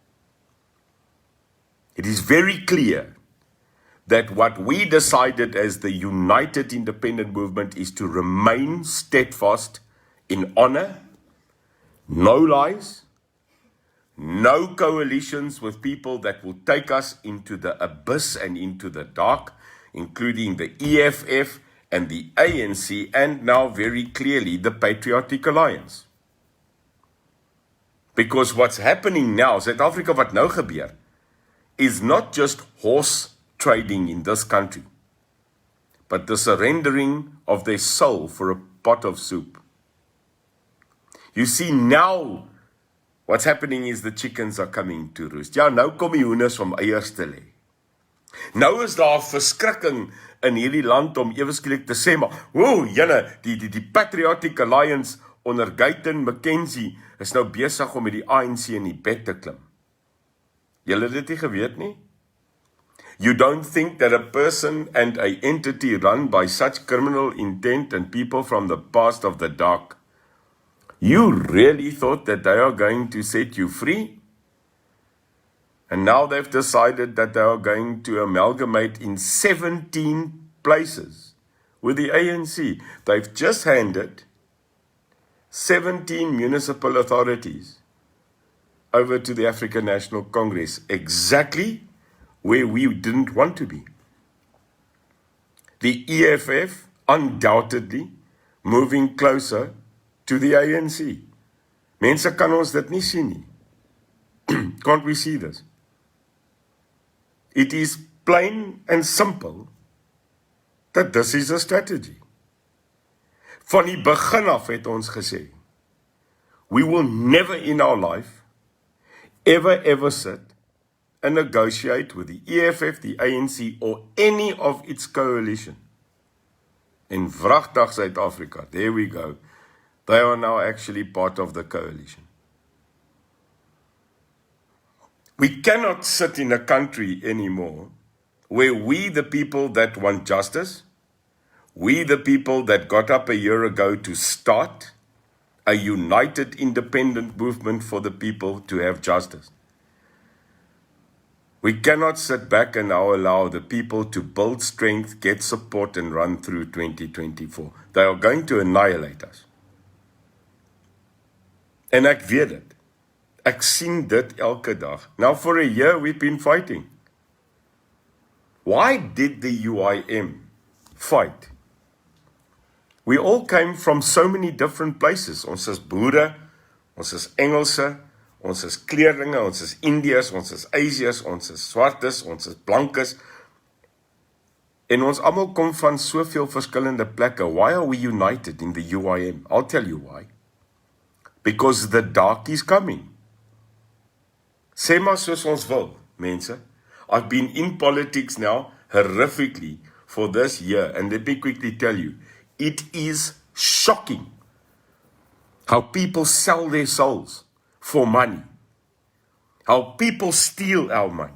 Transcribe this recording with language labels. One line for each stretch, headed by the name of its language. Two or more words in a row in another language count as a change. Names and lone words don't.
English: It is very clear that what we decided as the United Independent Movement is to remain steadfast in honor, no lies, no coalitions with people that will take us into the abyss and into the dark, including the EFF and the ANC, and now very clearly the Patriotic Alliance. Because what's happening now, South Africa,
Afrikaans: wat nou gebeur,
English: is not just horse trading in this country, but the surrendering of their soul for a pot of soup. You see, now what's happening is the chickens are coming to roost.
Afrikaans: Ja, nou kom die hoenders om eiers te lê. Nou is daar verskrikking in hierdie land om eweskielik te sê, maar, die Patriotic Alliance onder Guyton McKenzie is nou besig om met die ANC in die bed te klim. Julle het dit nie geweet nie?
English: You don't think that a person and a entity run by such criminal intent and people from the past of the dark, you really thought that they are going to set you free? And now they've decided that they are going to amalgamate in 17 places with the ANC. They've just handed 17 municipal authorities over to the African National Congress, exactly where we didn't want to be. The EFF undoubtedly moving closer to the ANC.
Afrikaans: Mense kan ons dit nie sien nie.
English: Can't we see this? It is plain and simple that this is a strategy.
Afrikaans: Van die begin af het ons gesê,
English: we will never in our life ever sit and negotiate with the EFF, the ANC, or any of its coalition.
Afrikaans: En vragtig
English: South Africa, there we go. They are now actually part of the coalition. We cannot sit in a country anymore where we, the people that want justice, we, the people that got up a year ago to start a united independent movement for the people to have justice. We cannot sit back and now allow the people to build strength, get support, and run through 2024. They are going to annihilate us.
Afrikaans: En ek weet dit. Ek sien dit elke dag.
English: Now for a year we've been fighting. Why did the UIM fight? We all came from so many different places.
Afrikaans: Ons is boere, ons is Engelse, ons is kleerlinge, ons is Indiërs, ons is Asiërs, ons is swartes, ons is blankes. En ons almal kom van soveel verskillende plekke.
English: Why are we united in the UIM? I'll tell you why. Because the dark is coming.
Afrikaans: Sê maar soos ons wil, mense.
English: I've been in politics now, horrifically, for this year, and let me quickly tell you, it is shocking how people sell their souls for money, how people steal our money.